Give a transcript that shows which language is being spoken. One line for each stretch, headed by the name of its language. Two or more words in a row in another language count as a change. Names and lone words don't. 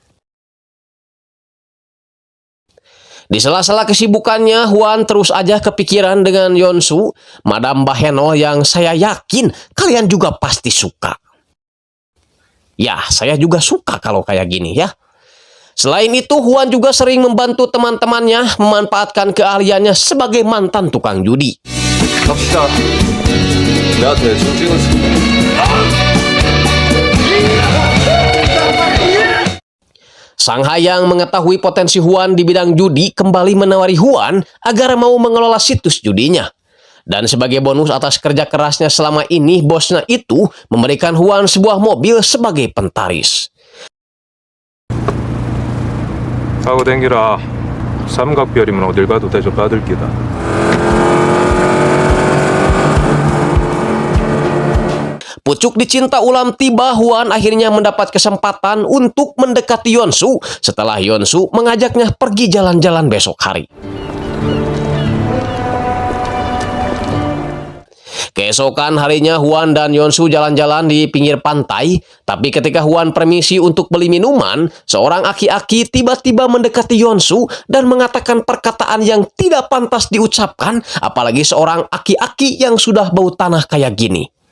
Indonesian: Di sela-sela kesibukannya, Huan terus aja kepikiran dengan Yeon-soo, Madam Baheno yang saya yakin kalian juga pasti suka. Ya, saya juga suka kalau kayak gini ya. Selain itu, Huan juga sering membantu teman-temannya memanfaatkan keahliannya sebagai mantan tukang judi.
Korean: 갑시다. 내가 대충 찍었어.
Indonesian: Sangha yang mengetahui potensi Huan di bidang judi kembali menawari Huan agar mau mengelola situs judinya. Dan sebagai bonus atas kerja kerasnya selama ini, bosnya itu memberikan Huan sebuah mobil sebagai pentaris.
Korean: 하고 댕기라. 삼각별이면 어딜 가도 대접 받을 기다.
Indonesian: Pucuk dicinta ulam tiba, Huan akhirnya mendapat kesempatan untuk mendekati Yeon-soo setelah Yeon-soo mengajaknya pergi jalan-jalan besok hari. Keesokan harinya, Huan dan Yeon-soo jalan-jalan di pinggir pantai, tapi ketika Huan permisi untuk beli minuman, seorang aki-aki tiba-tiba mendekati Yeon-soo dan mengatakan perkataan yang tidak pantas diucapkan, apalagi seorang aki-aki yang sudah bau tanah kayak gini.